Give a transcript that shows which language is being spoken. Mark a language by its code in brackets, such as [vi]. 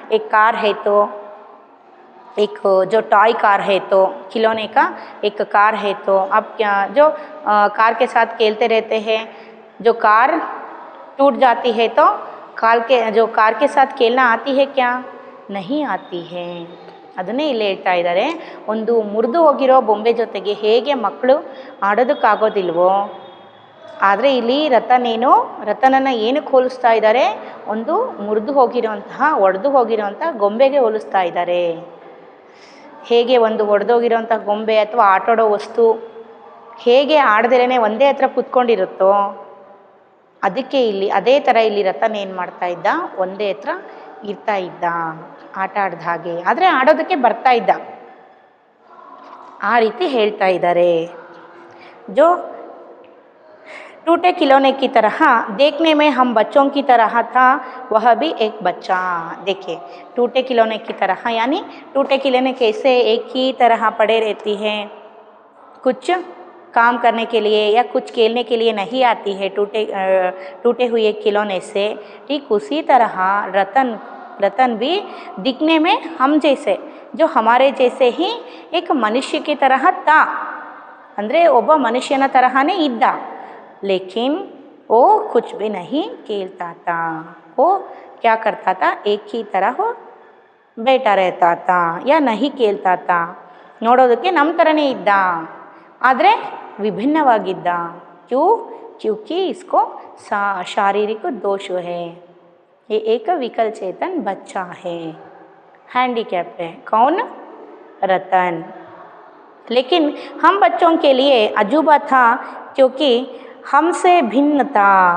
[hi] एक कार है तो, एक जो टॉय कार है तो, खिलौने का एक कार है तो आप क्या जो कार के साथ खेलते रहते हैं। जो कार टूट जाती है तो कार के साथ खेलना आती है क्या, नहीं ಆತಿ है। [kn] ಅದನ್ನೇ ಇಲ್ಲಿ ಹೇಳ್ತಾ ಇದ್ದಾರೆ, ಒಂದು ಮುರಿದು ಹೋಗಿರೋ ಬೊಂಬೆ ಜೊತೆಗೆ ಹೇಗೆ ಮಕ್ಕಳು ಆಡೋದಕ್ಕಾಗೋದಿಲ್ವೋ, ಆದರೆ ಇಲ್ಲಿ ರತನನ್ನು ಏನಕ್ಕೆ ಹೋಲಿಸ್ತಾ ಇದ್ದಾರೆ, ಒಂದು ಒಡೆದು ಹೋಗಿರೋಂತಹ ಗೊಂಬೆಗೆ ಹೋಲಿಸ್ತಾ ಇದ್ದಾರೆ। ಹೇಗೆ ಒಂದು ಒಡೆದೋಗಿರೋಂಥ ಗೊಂಬೆ ಅಥವಾ ಆಟಾಡೋ ವಸ್ತು ಹೇಗೆ ಆಡದೇನೆ ಒಂದೇ ಹತ್ರ ಕೂತ್ಕೊಂಡಿರುತ್ತೋ, ಅದಕ್ಕೆ ಇಲ್ಲಿ ಅದೇ ಥರ ಇಲ್ಲಿ ರತನ್ ಏನು ಮಾಡ್ತಾ ಇದ್ದ, ಒಂದೇ ಹತ್ರ ಇರ್ತಾ ಇದ್ದ ಆಟ ಆಡ್ದ ಹಾಗೆ, ಆದರೆ ಆಡೋದಕ್ಕೆ ಬರ್ತಾ ಇದ್ದ, ಆ ರೀತಿ ಹೇಳ್ತಾ ಇದ್ದಾರೆ। [hi] जो टूटे खिलौने की तरह देखने में हम बच्चों की तरह था, वह भी एक बच्चा। देखिए टूटे खिलौने की तरह, यानी टूटे खिलौने कैसे एक ही तरह पड़े रहती हैं, कुछ काम करने के लिए या कुछ खेलने के लिए नहीं आती है टूटे हुए खिलौने से। ठीक उसी तरह रतन भी दिखने में हम जैसे, जो हमारे जैसे ही एक मनुष्य की तरह था, [kn] ಅಂದರೆ ಒಬ್ಬ ಮನುಷ್ಯನ ತರಹನೇ ಇದ್ದ। [hi] लेकिन वो कुछ भी नहीं खेलता था, वो क्या करता था, एक ही तरह बैठा रहता था या नहीं खेलता था। [kn] ನೋಡೋದಕ್ಕೆ ನಮ್ಮ ಥರನೇ ಇದ್ದ, ಆದರೆ ವಿಭಿನ್ನವಾಗಿದ್ದ। [hi] क्योंकि इसको शारीरिक दोष है, ये एक विकल चेतन बच्चा है, हैंडीकैप्ड है। कौन, रतन। लेकिन हम बच्चों के लिए अजूबा था क्योंकि हमसे भिन्न था।